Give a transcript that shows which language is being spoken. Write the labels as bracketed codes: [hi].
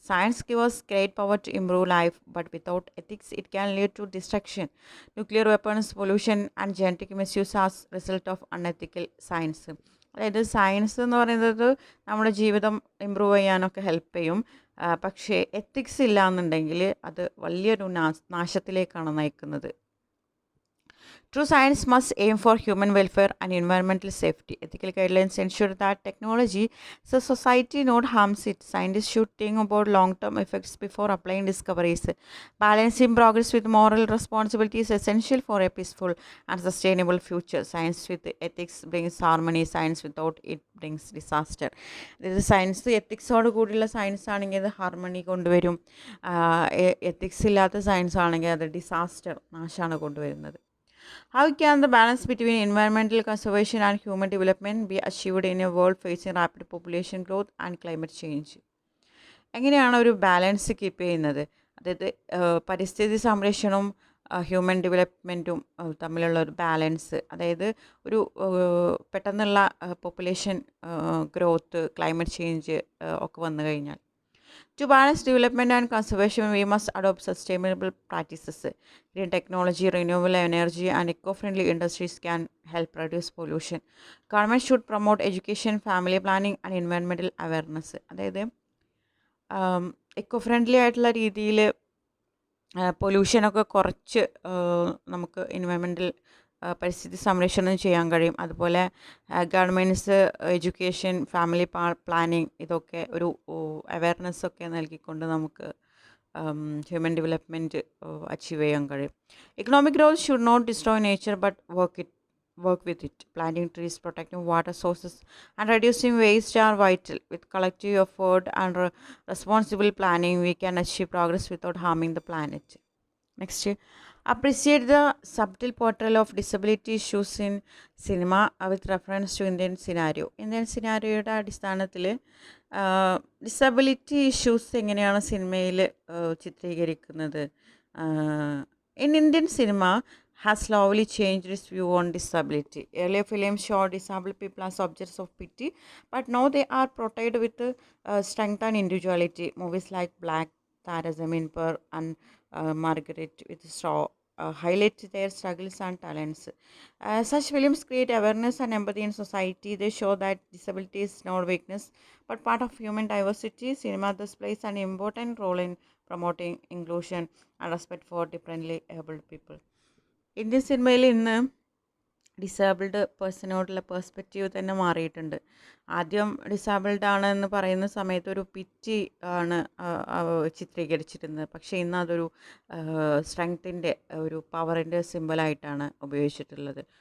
[en] Science gives great power to improve life, but without ethics it can lead to destruction, nuclear weapons, pollution and genetic misuse as result of unethical science. [ml] അതായത് science എന്ന് പറയുന്നത് നമ്മുടെ ജീവിതം improve ചെയ്യാനൊക്കെ help ചെയ്യും, പക്ഷേ ethics ഇല്ല എന്നുണ്ടെങ്കിൽ അത് വലിയൊരു നാശത്തിലേക്കാണ് നയിക്കുന്നത്. [en] True science must aim for human welfare and environmental safety. Ethical guidelines ensure that technology so society not harms it. Scientists should think about long-term effects before applying discoveries. Balancing progress with moral responsibility is essential for a peaceful and sustainable future. Science with ethics brings harmony. Science without it brings disaster. [ml] അതായത് science എത്തിക്സോട് കൂടിയുള്ള science ആണെങ്കിൽ അത് harmony കൊണ്ടുവരും, ethics ഇല്ലാത്ത science ആണെങ്കിൽ അത് disaster, നാശമാണ് കൊണ്ടുവരുന്നത്. [en] How can the balance between environmental conservation and human development be achieved in a world facing rapid population growth and climate change? [ml] എങ്ങനെയാണ് ഒരു ബാലൻസ് കീപ്പ് ചെയ്യുന്നത്? അതായത് പരിസ്ഥിതി സംരക്ഷണവും ഹ്യൂമൻ ഡെവലപ്മെൻറ്റും തമ്മിലുള്ള ഒരു ബാലൻസ്, അതായത് ഒരു പെട്ടെന്നുള്ള പോപ്പുലേഷൻ ഗ്രോത്ത്, ക്ലൈമറ്റ് ചേഞ്ച് ഒക്കെ വന്നു കഴിഞ്ഞാൽ [en] To balance development and conservation, we must adopt sustainable practices. Green technology, renewable energy, and eco-friendly industries can help reduce pollution. Government should promote education, family planning, and environmental awareness. [ml] അതായത് eco friendly ആയിട്ടുള്ള രീതിയിൽ പൊല്യൂഷനൊക്കെ കുറച്ച് നമുക്ക് environmental പരിസ്ഥിതി സംരക്ഷണം ചെയ്യാൻ കഴിയും. അതുപോലെ ഗവൺമെൻറ്റ്സ് എഡ്യൂക്കേഷൻ, ഫാമിലി പ്ലാനിങ് ഇതൊക്കെ ഒരു അവയർനെസ്സൊക്കെ നൽകിക്കൊണ്ട് നമുക്ക് ഹ്യൂമൻ ഡെവലപ്മെൻറ്റ് അച്ചീവ് ചെയ്യാൻ കഴിയും. [en] Economic growth should not destroy nature but work with it. Planting trees, protecting water sources, and reducing waste are vital. With collective effort and responsible planning, we can achieve progress without harming the planet. Next, appreciate the subtle portrayal of disability issues in cinema with reference to Indian scenario. [ml] Indian scenarioയുടെ അടിസ്ഥാനത്തിൽ disability issues എങ്ങനെയാണ് സിനിമയിൽ ചിത്രീകരിക്കുന്നത്. [en] In Indian cinema has slowly changed its view on disability. Earlier films showed disabled people as objects of pity, but now they are portrayed with strength and individuality. Movies like Black, Tara Zameen Par, and Margaret with Straw highlight their struggles and talents. Such films create awareness and empathy in society. They show that disability is not weakness, but part of human diversity. Cinema thus plays an important role in promoting inclusion and respect for differently abled people. [ml] Indian സിനിമയിൽ ഇന്ന് disabled പേഴ്സണോടുള്ള perspective തന്നെ മാറിയിട്ടുണ്ട്. ആദ്യം disabled ആണ് എന്ന് പറയുന്ന സമയത്ത് ഒരു പിറ്റി ആണ് ചിത്രീകരിച്ചിരുന്നത്. പക്ഷേ ഇന്ന് അതൊരു സ്ട്രെങ്ത്തിൻ്റെ ഒരു പവറിൻ്റെ സിമ്പലായിട്ടാണ് ഉപയോഗിച്ചിട്ടുള്ളത്.